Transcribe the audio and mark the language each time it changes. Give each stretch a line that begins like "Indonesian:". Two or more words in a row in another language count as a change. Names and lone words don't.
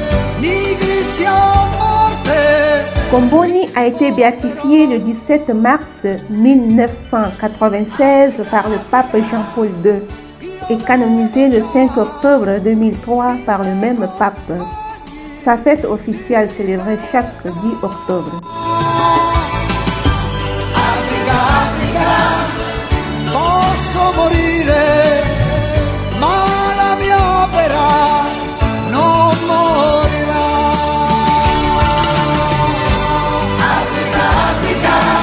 French: » Comboni a été béatifié le 17 mars 1996 par le pape Jean-Paul II et canonisé le 5 octobre 2003 par le même pape. Sa fête officielle célébrée chaque 10 octobre.
Italian: Posso morire, ma la mia opera non morirà. Africa, Africa.